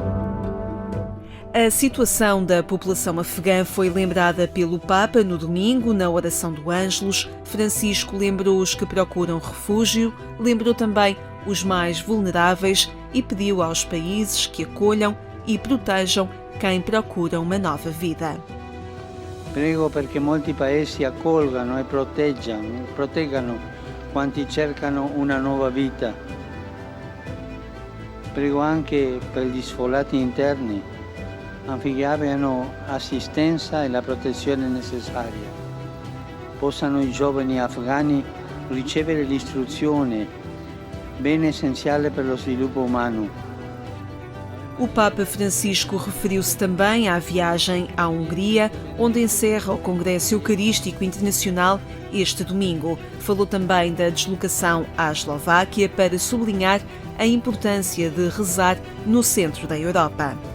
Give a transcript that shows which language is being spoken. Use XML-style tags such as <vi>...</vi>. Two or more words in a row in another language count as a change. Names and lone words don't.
<pt>A situação da população afegã foi lembrada pelo Papa no domingo, na oração do Ângelus. Francisco lembrou os que procuram refúgio, lembrou também os mais vulneráveis e pediu aos países que acolham e protejam quem procura uma nova vida.</pt> <it>Prego perché molti paesi accolgano e proteggano quanti cercano una nuova vita. Prego anche per gli sfollati interni affinché abbiano assistenza e la protezione necessaria. Possano i giovani afghani ricevere l'istruzione, bene essenziale per lo sviluppo umano.</it> <pt>O Papa Francisco referiu-se também à viagem à Hungria, onde encerra o Congresso Eucarístico Internacional este domingo. Falou também da deslocação à Eslováquia para sublinhar a importância de rezar no centro da Europa.</pt>